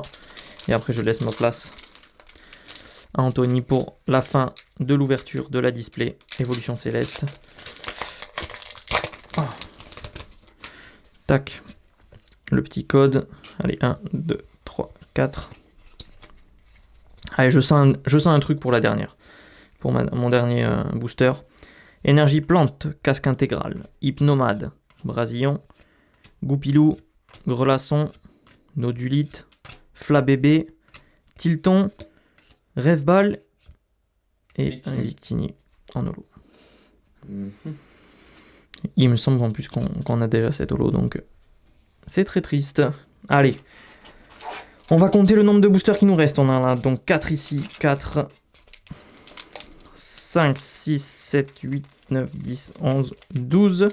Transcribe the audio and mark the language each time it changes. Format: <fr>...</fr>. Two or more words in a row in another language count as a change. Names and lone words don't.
<fr>Et après, je laisse ma place à Anthony pour la fin de l'ouverture de la display Évolution Céleste. Tac. Le petit code. Allez, 1, 2, 3, 4. Allez, je sens un truc pour la dernière. Pour mon dernier booster. Énergie plante, casque intégral. Hypnomade, Brasillon. Goupilou, Grelasson. Nodulite. Flabébé. Tilton. Rêveball. Et Victini. un Victini en holo. Mhm. Il me semble en plus qu'on a déjà cette holo, donc c'est très triste. Allez, on va compter le nombre de boosters qui nous restent. On en a donc 4 ici, 4, 5, 6, 7, 8, 9, 10, 11, 12.</fr>